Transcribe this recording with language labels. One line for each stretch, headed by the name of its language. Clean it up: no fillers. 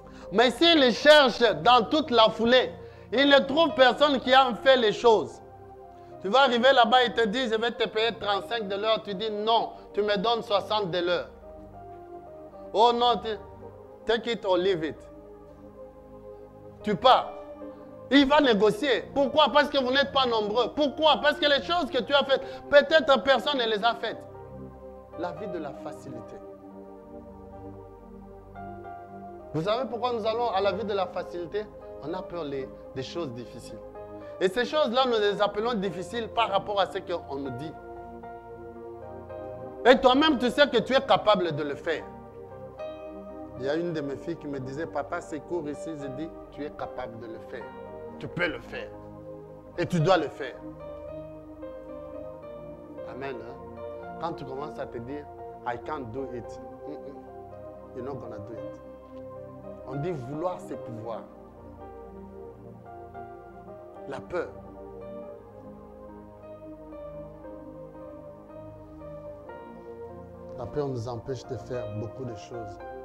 French: Mais s'il cherche dans toute la foulée, il ne trouve personne qui a fait les choses. Tu vas arriver là-bas, il te dit, je vais te payer 35 $ de l'heure. Tu dis non, tu me donnes 60 $ de l'heure. Oh non,
English: take it or leave it.
French: Tu pars. Il va négocier. Pourquoi? Parce que vous n'êtes pas nombreux. Pourquoi? Parce que les choses que tu as faites, peut-être personne ne les a faites. La vie de la facilité. Vous savez pourquoi nous allons à la vie de la facilité? On a peur des choses difficiles. Et ces choses-là, nous les appelons difficiles par rapport à ce qu'on nous dit. Et toi-même, tu sais que tu es capable de le faire. Il y a une de mes filles qui me disait, papa, c'est court ici. Je dis, tu es capable de le faire. Tu peux le faire. Et tu dois le faire. Amen. Hein? Quand tu commences à te dire,
English: I can't do it. You're not gonna do it.
French: On dit vouloir, c'est pouvoir. La peur. La peur nous empêche de faire beaucoup de choses.